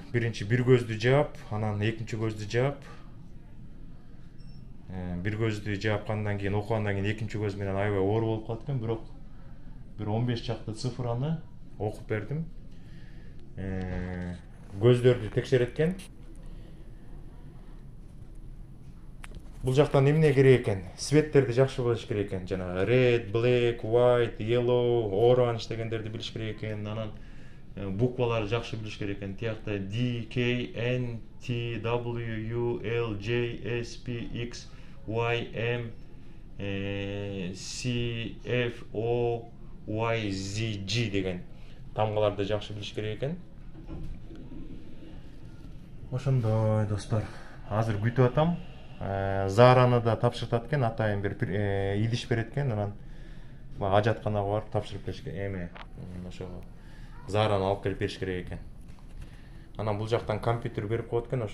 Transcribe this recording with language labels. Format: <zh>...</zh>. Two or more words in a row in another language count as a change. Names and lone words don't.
<ky>Биринчи бир көздү жаап, анан экинчи көздү жаап. Бир көздү жаапкандан кийин, окугандан кийин экинчи көз менен аябай оор болуп калат экен, бирок бир 15 чакты цифраны окуп бердим. Көздөрдү текшерет экен. Бул жактан эмне керек экен? Светтерди жакшы билиш керек экен. Жана</ky> <en>red, black, white, yellow, orange</en> <ky>дегендерди билиш керек экен. Анан букваларды жакшы билиш керек экен. Тиякта D, K, N, T, W, U, L, J, S, P, X, Y, M, C, F, O, Y, Z, G деген тамгаларды жакшы билиш керек экен. Ошондой достор. Азыр күтүп атам. Зараны да тапшыртат экен, атайын бир идиш берет экен. Анан ажатканага барып тапшырып келиш керек. Ошого Зараны алып келип бериш керек экен. Анан бул жактан компьютер берип коет экен.</ky>